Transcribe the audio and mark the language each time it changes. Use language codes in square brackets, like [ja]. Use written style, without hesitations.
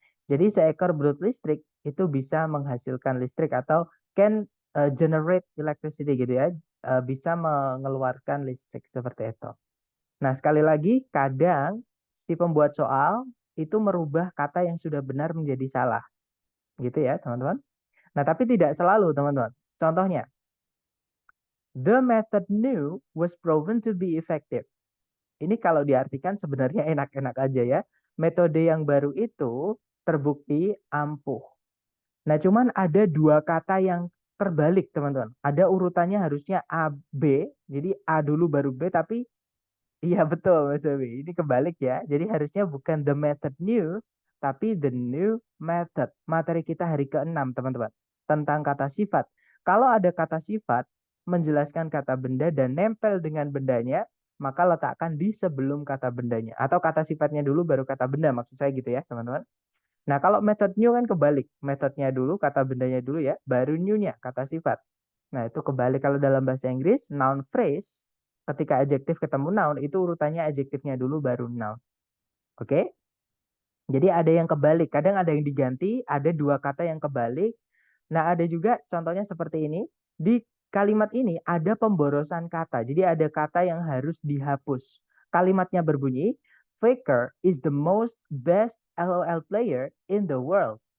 [id] Jadi seekor belut listrik itu bisa menghasilkan listrik atau [en] can generate electricity [id] gitu ya. Bisa mengeluarkan listrik seperti itu. Nah, sekali lagi, kadang si pembuat soal itu merubah kata yang sudah benar menjadi salah. Gitu ya, teman-teman. Nah, tapi tidak selalu, teman-teman. Contohnya, [en] the method new was proven to be effective. [id] Ini kalau diartikan sebenarnya enak-enak aja ya. Metode yang baru itu terbukti ampuh. Nah, cuman ada dua kata yang terbalik, teman-teman. Ada urutannya harusnya A, B. Jadi A dulu baru B, tapi iya betul, Mas Zowie. Ini kebalik ya. Jadi harusnya bukan [en] the method new, [id] tapi [en] the new method. [id] Materi kita hari ke-6, teman-teman. Tentang kata sifat. Kalau ada kata sifat, menjelaskan kata benda dan nempel dengan bendanya, maka letakkan di sebelum kata bendanya. Atau kata sifatnya dulu, baru kata benda. Maksud saya gitu ya, teman-teman. Nah, kalau method new kan kebalik. Metodenya dulu, kata bendanya dulu ya, baru new-nya, kata sifat. Nah, itu kebalik kalau dalam bahasa Inggris, noun phrase Ketika adjektif ketemu noun, itu urutannya adjektifnya dulu baru noun. Oke? Jadi ada yang kebalik, kadang ada yang diganti, ada dua kata yang kebalik. Nah, ada juga contohnya seperti ini. Di kalimat ini ada pemborosan kata. Jadi ada kata yang harus dihapus. Kalimatnya berbunyi, [en] Faker is the most best LOL player in the world.